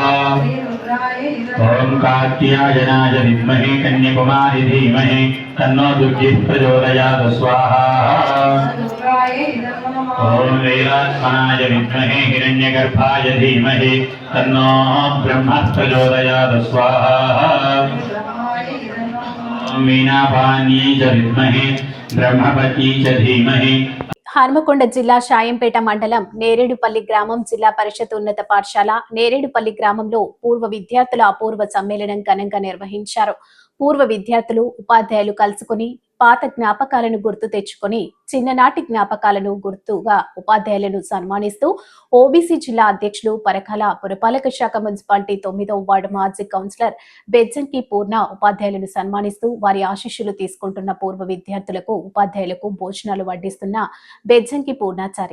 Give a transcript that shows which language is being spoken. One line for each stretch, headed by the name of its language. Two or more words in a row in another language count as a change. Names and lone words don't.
Sanskrit: ओम कात्यायनाय विद्महे कन्याकुमारी धीमहि तन्नो दुर्गिः प्रचोदयात् स्वाहा ओम वेदात्मनाय विद्महे हिरण्यगर्भाय धीमहि तन्नो ब्रह्मः प्रचोदयात् स्वाहा ओम वीणापाण्यै च विद्महे ब्रह्मपत्यै च धीमहि
Telugu: హన్మకొండ జిల్లా షాయంపేట మండలం నేరేడుపల్లి గ్రామం జిల్లా పరిషత్ ఉన్నత పాఠశాల నేరేడుపల్లి గ్రామంలో పూర్వ విద్యార్థుల అపూర్వ సమ్మేళనం ఘనంగా నిర్వహించారు. పూర్వ విద్యార్థులు ఉపాధ్యాయులు కలుసుకుని పాత జ్ఞాపకాలను గుర్తు తెచ్చుకొని చిన్ననాటి జ్ఞాపకాలను గుర్తుగా ఉపాధ్యాయులను సన్మానిస్తూ ఓబీసీ జిల్లా అధ్యక్షులు పరకాల పురపాలక శాఖ మున్సిపాలిటీ 9వ వార్డు మాజీ కౌన్సిలర్ బెజ్జంకి పూర్ణ ఉపాధ్యాయులను సన్మానిస్తూ వారి ఆశీస్సులు తీసుకుంటున్న పూర్వ విద్యార్థులకు ఉపాధ్యాయులకు భోజనాలు వడ్డిస్తున్న బెజ్జంకి పూర్ణాచారి.